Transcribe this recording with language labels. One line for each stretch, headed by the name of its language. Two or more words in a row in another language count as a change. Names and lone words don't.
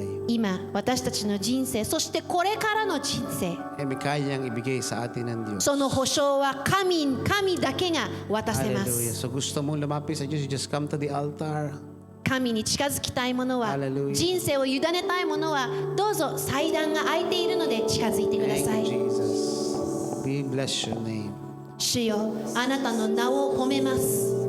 Japanese: 今、私たちの人生、そしてこれからの人生、
Filipino: Amen. Kayang ibigay sa atin ng Diyos.
Japanese: その保証は神だけが渡せま
Filipino: Hallelujah.
Japanese: す。
Filipino: So gusto mong lumapit sa Diyos,
English: you just come to the altar.
Japanese: 神に近づきたいものは、
Filipino: Hallelujah.
Japanese: 人生を委ねたいものは、どうぞ祭壇が空いているので近づいてくだ
English: Thank
Japanese: さ
English: you,
Japanese: い。
English: Jesus. We bless your name.
Japanese: 主よ、あなたの名を褒めます。